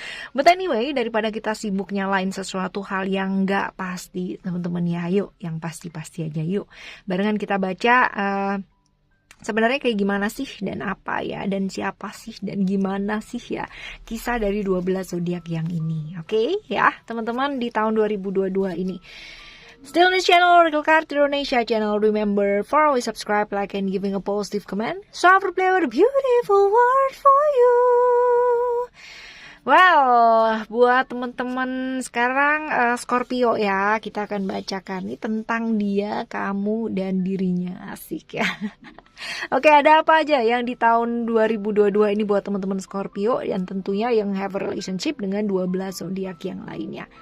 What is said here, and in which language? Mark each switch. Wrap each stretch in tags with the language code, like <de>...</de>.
<en>But anyway,</en> <id>daripada kita sibuk nyalain sesuatu hal yang nggak pasti, teman-teman ya, yuk yang pasti-pasti aja yuk. Barengan kita baca sebenarnya kayak gimana sih dan apa ya dan siapa sih dan gimana sih ya kisah dari 12 zodiak yang ini. Oke ya teman-teman, di tahun 2022 ini.</id> <en>Still in the channel Oracle Card Indonesia channel. Remember for always subscribe, like, and giving a positive comment. So I will play with a beautiful word for you.</en> <id>Well, buat teman-teman sekarang Scorpio ya, kita akan bacakan ini tentang dia, kamu, dan dirinya. Asik ya. Oke, ada apa aja yang di tahun 2022 ini buat teman-teman Scorpio dan tentunya yang</id> <en>have a relationship</en> <id>dengan 12 zodiak yang lainnya.</id>